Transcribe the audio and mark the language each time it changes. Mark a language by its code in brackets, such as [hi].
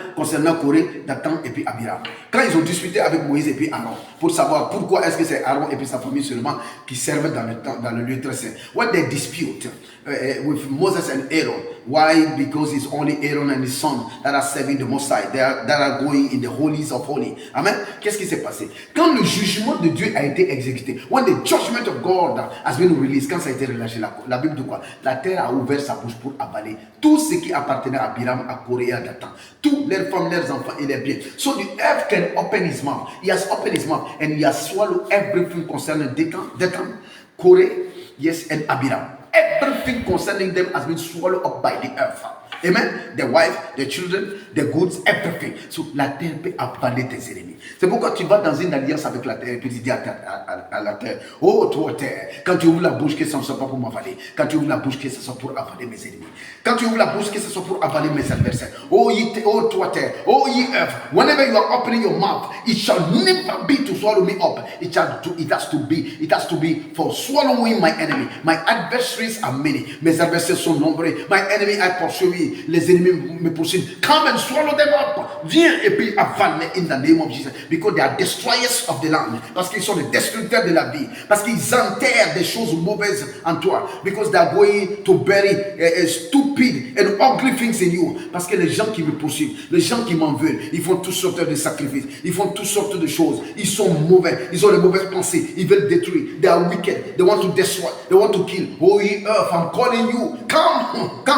[fr] Concernant Corée, Dathan et puis Abiram. Quand ils ont discuté avec Moïse et puis Aaron pour savoir pourquoi est-ce que c'est Aaron et puis sa famille seulement qui servent dans le lieu très saint. [en] When they dispute with Moses and Aaron, why? Because it's only Aaron and his son that are serving the Most High, that are going in the holies of holy. [fr] Amen. Qu'est-ce qui s'est passé? Quand le jugement de Dieu a été exécuté, [en] when the judgment of God has been released, [fr] quand ça a été relâché, la Bible de quoi? La terre a ouvert sa bouche pour avaler tout ce qui appartenait à Abiram, à Corée et à Dathan. Tous leurs femmes, leurs enfants et leurs biens. [en] So the earth can open his mouth. He has opened his mouth and he has swallowed everything concerning Dathan, Corey, yes, and Abiram. Everything concerning them has been swallowed up by the earth. Amen. The wife, the children, the goods, everything. [fr] So la terre peut avaler tes ennemis. C'est pourquoi tu vas dans une alliance avec la terre et puis tu dis à la terre, oh toi terre, quand tu ouvres la bouche, que ça ne soit pas pour m'avaler. Quand tu ouvres la bouche, que ce soit pour avaler mes ennemis. Quand tu ouvres la bouche, que ce soit pour avaler mes adversaires. Oh toi terre, [en] oh ye earth, whenever you are opening your mouth, it shall never be to swallow me up. It has to be for swallowing my enemy. My adversaries are many. [fr] Mes adversaires sont nombreux. [en] My enemy I pursue. [fr] Les ennemis me poursuivent. [en] Come and swallow them up. [fr] Viens et puis avale [en] in the name of Jesus. Because they are destroyers of the land. [fr] Parce qu'ils sont les destructeurs de la vie. Parce qu'ils enterrent des choses mauvaises en toi. [en] Because they are going to bury stupid and ugly things in you. [fr] Parce que les gens qui me poursuivent, les gens qui m'en veulent, ils font toutes sortes de sacrifices. Ils font toutes sortes de choses. Ils sont mauvais. Ils ont les mauvaises pensées. Ils veulent détruire. [en] They are wicked. They want to destroy. They want to kill. Oh, ye earth, I'm calling you. Come.